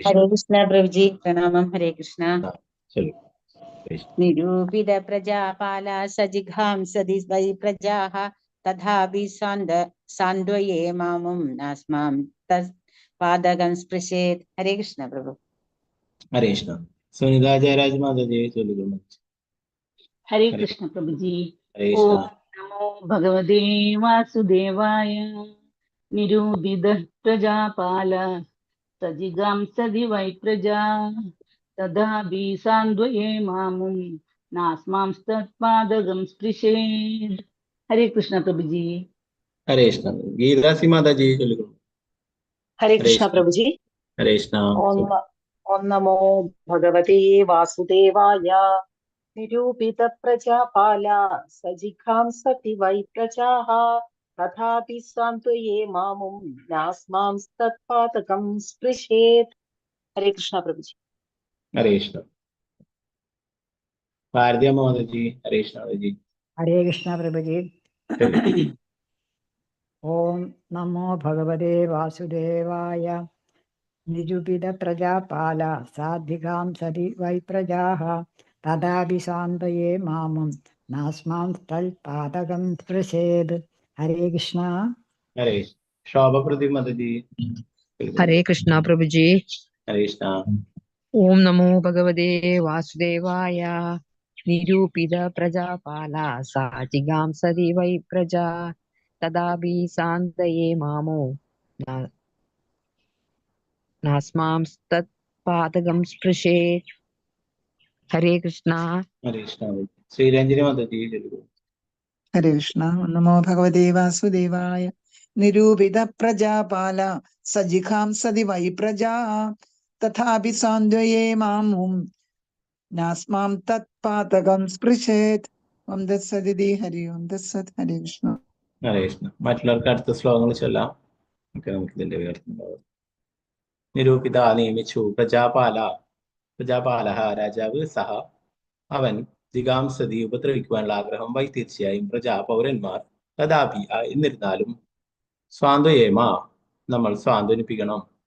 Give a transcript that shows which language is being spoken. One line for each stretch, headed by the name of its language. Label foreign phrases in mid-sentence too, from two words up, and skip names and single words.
Malayalam: ഹരേ കൃഷ്ണ പ്രഭുജി. പ്രണാമം. ഹരേ കൃഷ്ണ. ചൊല്ലിക്കോ.
Sanskrit: നിരൂപിത പ്രജാപാല സജിഘാംസതി വൈ പ്രജാഃ തഥാപി സാന്ത്വയേ മാമും നാസ്മാം തത്പാദകം സ്പൃശേത്.
Malayalam: ഹരേ കൃഷ്ണ പ്രഭു.
Hindi: हरे कृष्ण। सुनीता जयराज माता जी चलिए मंच। हरे हरे कृष्ण प्रभु जी। हरे ओम कृष्ण।
Sanskrit: नमो भगवते वासुदेवाय। निरूपितः प्रजापाल सजिगांसदि वै प्रजा तदापि सान्द्वये मामुं नास्मांस्तत्पादगं स्पृशेत्।
Hindi: हरे कृष्ण प्रभु जी। हरे कृष्ण। गीतासी माता जी चलिए। हरे हरे कृष्ण कृष्ण। प्रभु जी। हरे कृष्ण।
Sanskrit: ओम ओम नमो भगवते वासुदेवाय। निरूपित प्रजापाल सजिघांसति वै प्रजाः तथापि सान्त्वये मामुं नास्मांस्तत्पातकं स्पृशेत्।
Hindi: हरे कृष्ण प्रभु जी। हरे कृष्ण। भारतीय माता जी हरे कृष्ण माता जी हरे कृष्ण प्रभु जी। चलिए।
Sanskrit: ओम नमो भगवते वासुदेवाय। निरूपित प्रजापाल साधिकां सति वै प्रजाः तदापि सान्त्वये मामुं नास्मां तत्पादकं स्पृशेत्।
Hindi: हरे कृष्ण। हरे शोभा प्रदीप माता जी चलिए। हरे कृष्णा प्रभु जी। हरे कृष्ण।
Sanskrit: ओम नमो भगवते वासुदेवाय। निरूपित प्रजापाला साचिगां सदि वै प्रजा तदापि सान्तये मामो नास्मांस्तत्पादकं स्पृशेत्।
Hindi: हरे कृष्णा। हरे कृष्ण। श्री रंजनी माता जी चलिए।
Sanskrit: हरे कृष्ण। नमो भगवते वासुदेवाय। निरूपित प्रजापाल सजिघांसदि वै प्रजा तथापि सान्द्वये मामुं नास्मां तत्पातकं स्पृशेत्। ओम तत्सदिति। हरि ओम तत्सत्। हरे कृष्ण. हरे कृष्ण.
Malayalam: മറ്റുള്ളവർക്ക് അടുത്ത ശ്ലോകങ്ങൾ ചൊല്ലാം. നമുക്ക് ഇതിന്റെ വിവർത്തനം. നിരൂപിത നിയമിച്ചു പ്രജാപാല രാജാവ് സഹ അവൻ ജിഗാംസതി ഉപദ്രവിക്കുവാനുള്ള ആഗ്രഹം വൈ തീർച്ചയായും പ്രജാ പൗരന്മാർ തഥാപി എന്നിരുന്നാലും സ്വാന്തയേമ നമ്മൾ സ്വാന്തനിപ്പിക്കണം.